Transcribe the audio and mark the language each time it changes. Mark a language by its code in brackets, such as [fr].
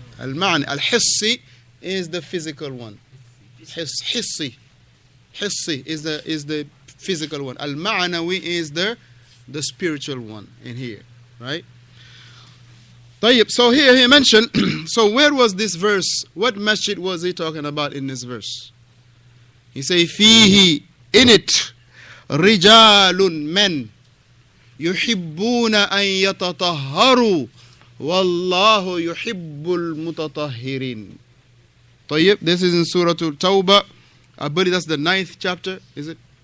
[en] الحسي is the physical one. حسي is the physical one. Al-ma'nawi is the spiritual one in here, right? طيب, so here he mentioned, so where was this verse? What masjid was he talking about in this verse? [ar] He say, فيه, in it, رجال men, يحبون أن يتطهروا والله يحب المتطهرين. [en] طيب, this is in Surah Al-Tawbah. I believe that's the 9th chapter, is it?